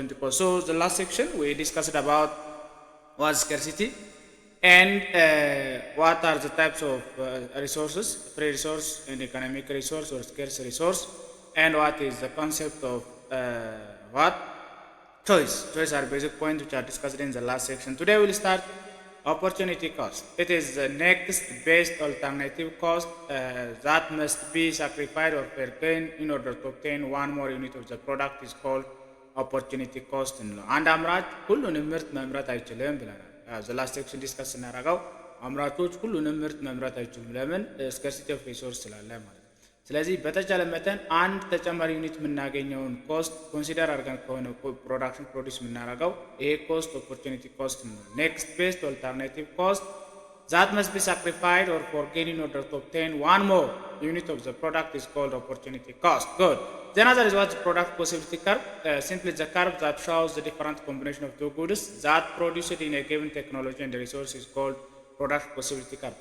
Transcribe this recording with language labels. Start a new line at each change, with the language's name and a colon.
English: So the last section we discussed about what scarcity and what are the types of resources, free resource and economic resource or scarce resource, and what is the concept of what choice are basic points which are discussed in the last section. Today we'll start opportunity cost. It is the next best alternative cost that must be sacrificed or forgone in order to obtain one more unit of the product is called opportunity cost.
Amharic: And አምራች ሁሉንም ምርት መምረጥ አይችልም ብለናል።
English: the last section discuss
Amharic: እናደርገው አምራቾች ሁሉንም ምርት መምረጥ አይችሉም። ለምን?
English: scarcity of resource
Amharic: ስላለ ማለት ነው። ስለዚህ በተቻለ መጠን አንድ ተጨማሪ ዩኒት የምናገኘውን ኮስት ኮንሲደር አድርገን ከሆነ ፕሮዳክሽን ፕሮዲስ የምናደርገው ይሄ ኮስት ኦፖርቹኒቲ ኮስት ነው።
English: ኔክስት ቤስት ኦልተርናቲቭ ኮስት that must be sacrificed or forgone in order to obtain one more unit of the product is called opportunity cost. Good. Then other is what the product possibility curve. Simply the curve that shows the different combination of two goods that produced in a given technology and the resource is called product possibility curve.